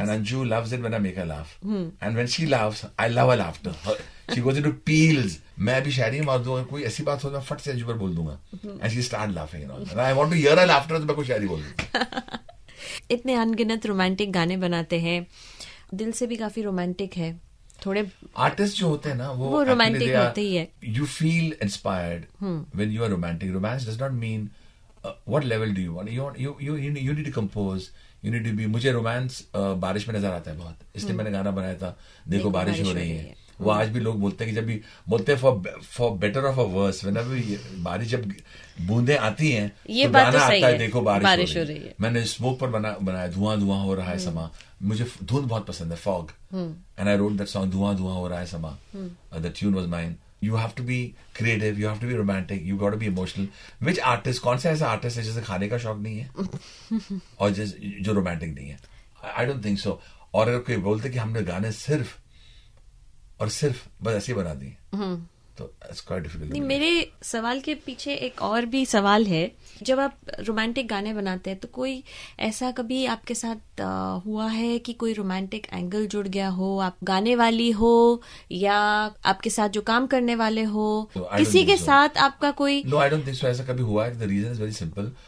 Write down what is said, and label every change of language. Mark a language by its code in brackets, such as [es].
[en] And Anju loves it when I make her laugh. And when she laughs, I love her laughter. She goes into peals. [hi] मैं भी शायरी मार दूंगा, कोई ऐसी बात हो तो मैं फट से अंजू पर बोल दूंगा. [en] And she start laughing and all. And I want to hear her laughter, [hi] तो मैं कोई शायरी बोल दूंगा. इतने अनगिनत रोमांटिक गाने बनाते हैं, दिल से भी काफी रोमांटिक है। थोड़े आर्टिस्ट जो होते हैं ना, वो रोमांटिक होते ही है। [en] You feel inspired when you are romantic. Romance does not mean what level do you want? You need to compose. You need to be. [hi] मुझे रोमांस बारिश में नजर आता है बहुत, इसलिए मैंने गाना बनाया था देखो बारिश हो रही है। वो आज भी लोग बोलते हैं कि जब भी बोलते हैं [en] for better of a worse, [hi] बारिश जब बूंदे आती हैं तो गाना आता है देखो बारिश हो रही है। मैंने स्मोक पर बनाया धुआं धुआं हो रहा है समा। मुझे धुंध बहुत पसंद है, fog, [en] and I wrote that song [hi] धुआं धुआं हो रहा है समा। [en] The tune was mine. You have to be creative, you have to be romantic, you got to be emotional. Which artist, [hi] कौन सा ऐसा आर्टिस्ट है जिसे खाने का शौक नहीं है और जो रोमांटिक नहीं है? [en] I don't think so. [hi] और अगर कोई बोलते कि हमने गाने सिर्फ और सिर्फ बस ऐसे बना दिए तो [en] it's quite difficult. [hi] नहीं, मेरे सवाल के पीछे एक और भी सवाल है। जब आप रोमांटिक गाने बनाते हैं तो कोई ऐसा कभी आपके साथ हुआ है कि कोई रोमांटिक एंगल जुड़ गया हो, आप गाने वाली हो या आपके साथ जो काम करने वाले हो, किसी के साथ आपका कोई? [en] No, I don't think so. [hi] ऐसा कभी हुआ है? [en] The reason is very simple.